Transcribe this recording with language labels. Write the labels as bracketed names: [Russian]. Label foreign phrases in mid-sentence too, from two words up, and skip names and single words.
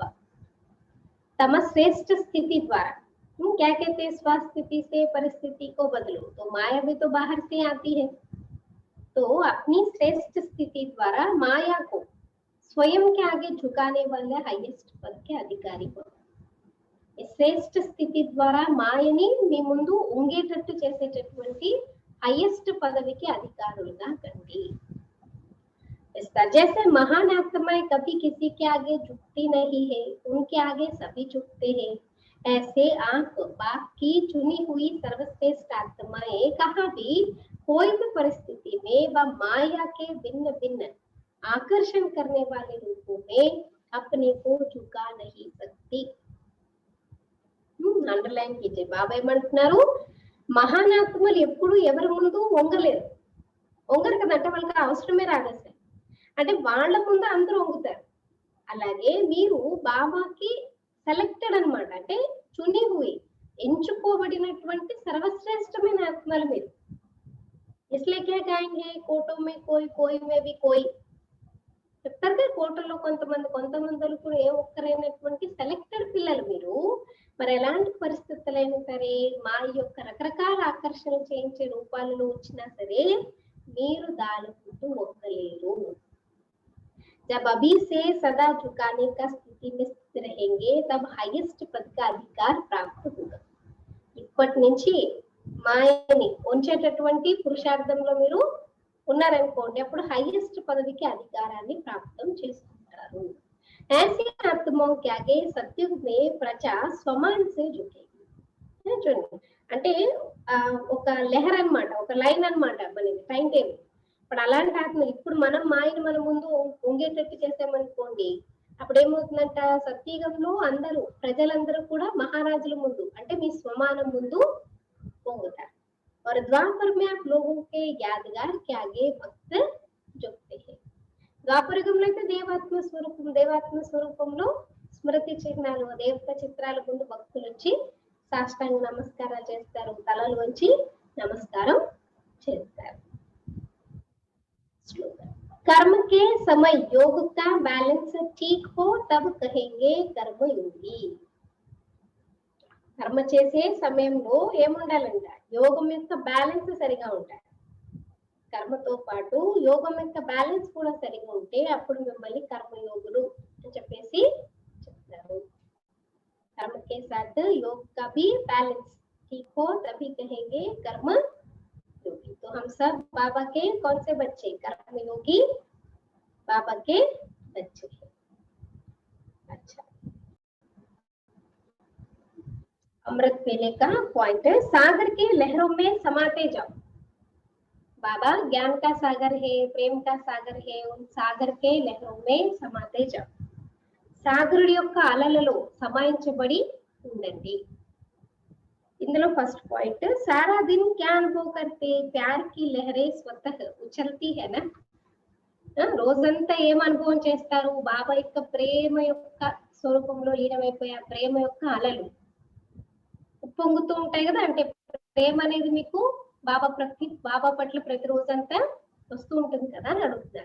[Hindi] तम श्रेष्ठ स्थिति द्वारा, क्या कहते हैं? स्वस्थिति से परिस्थिति को बदलो. तो माया भी तो बाहर से आती है. तो अपनी श्रेष्ठ स्थिति द्वारा माया को स्वयं के आगे झुकाने वाले हाईएस्ट पद के अधिकारी भव. [Telugu] శ్రేష్ఠ స్థితి ద్వారా మాయని మీ ముందు ఉంగేటట్టు చేసేటటువంటి [Hindi] हाईएस्ट पदवी के [Telugu] अधिकारुలుగా కండి. [Hindi] जैसे महान आत्माएं कभी किसी के आगे झुकती नहीं है, उनके आगे सभी झुकते हैं, ऐसे आप बाप की चुनी हुई सर्वश्रेष्ठ आत्माएं कहाँ भी कोई भी परिस्थिति में व माया के भिन्न भिन्न आकर्षण करने वाले रूपों में अपने को झुका नहीं सकती. अंडरलाइन कीजिए. बाबा ఏమంటున్నారు? [Telugu] మహానాత్మలు ఎప్పుడు ఎవరి ముందు వంగలేరు. వంగరు కదా, అంటే వాళ్ళకి అవసరమే రాదు అసలు. అంటే వాళ్ళ ముందు అందరూ వంగుతారు. అలాగే మీరు బాబాకి సెలెక్టెడ్ అన్నమాట, అంటే [Hindi] चुनी हुई, [Telugu] ఎంచుకోబడినటువంటి సర్వశ్రేష్టమైన ఆత్మలు మీరు. [Hindi] इसलिए क्या कहेंगे, कोटों में कोई, कोई में भी कोई [Telugu] చెప్తారు కదా. కోటలో కొంతమంది కూడా ఏ ఒక్కరైనటువంటి సెలెక్టెడ్ పిల్లలు మీరు. మరి ఎలాంటి పరిస్థితులైనా సరే మా యొక్క రకరకాల ఆకర్షణలు చేయించే రూపాలలో వచ్చినా సరే మీరు దాని ముందు ఒక్కలేరు. [Hindi] जब अभी से सदा झुकाने का स्थिति में स्थित रहेंगे तब हाईएस्ट पद का अधिकार प्राप्त होगा. [Telugu] ఇప్పటి నుంచి మాయని ఉంచేటటువంటి పురుషార్థంలో మీరు ఉన్నారనుకోండి, అప్పుడు హైయెస్ట్ పదవికి అధికారాన్ని ప్రాప్తం చేసుకుంటారు. [Hindi] ऐसी आत्माओं के आगे सत्युग में प्रजा स्वमान से झुकेगी. [Telugu] చూడండి, అంటే ఒక లెహర్ అన్నమాట, ఒక లైన్ అన్నమాట మనకి [English] time table. [Telugu] ఇప్పుడు అలాంటి ఆత్మ ఇప్పుడు మనం మాయను మన ముందు ఉంగేటట్టు చేసామనుకోండి, అప్పుడు ఏమవుతుందంట, సత్యుగంలో అందరూ ప్రజలందరూ కూడా మహారాజుల ముందు అంటే మీ స్వమానం ముందు పొంగుతారు. [Hindi] और द्वापर में आप लोगों के यादगार के आगे भक्त झुकते हैं. [Telugu] ద్వాపరయుగంలో అయితే దేవాత్మ స్వరూపంలో స్మృతి చిహ్నాలు, దేవత చిత్రాల ముందు భక్తులు వచ్చి సాష్టాంగ నమస్కారాలు చేస్తారు, తలలు వంచి నమస్కారం చేస్తారు. [Hindi] कर्म के समय योग का बैलेंस ठीक हो तब कहेंगे कर्मयोगी. [Telugu] కర్మ చేసే సమయంలో ఏముండాలంట, యోగం యొక్క బ్యాలెన్స్ సరిగా ఉండాలి. కర్మతో పాటు యోగం యొక్క బ్యాలెన్స్ కూడా సరిగా ఉంటే అప్పుడు మిమ్మల్ని కర్మయోగులు అని చెప్పేసి చెప్తారు. [Hindi] कर्म के साथ योग का भी बैलेंस ठीक हो तभी कहेंगे कर्म योगी। तो हम सब बाबा के कौन से बच्चे? कर्म योगी बाबा के बच्चे हैं। अच्छा, अमृत वेले का पॉइंट है, सागर के लहरों में समाते जाओ। बाबा ज्ञान का सागर है, प्रेम का सागर है, उन सागर के लहरों में समाते जाओ। [Telugu] సాగరుడి యొక్క అలలలో సమాయించబడి ఉండండి। ఇందులో [English] first point, [Hindi] सारा दिन क्या अनुभव करते? प्यार की लहरें स्वतः उछलती है ना। [Telugu] రోజంతా ఏం అనుభవం చేస్తారు? బాబా యొక్క ప్రేమ యొక్క స్వరూపంలో లీనమైపోయే ఆ ప్రేమ యొక్క అలలు ఉప్పొంగుతూ ఉంటాయి కదా। అంటే ప్రేమ అనేది మీకు బాబా పట్ల ప్రతి రోజంతా వస్తూ ఉంటుంది కదా అని అడుగుతున్నారు।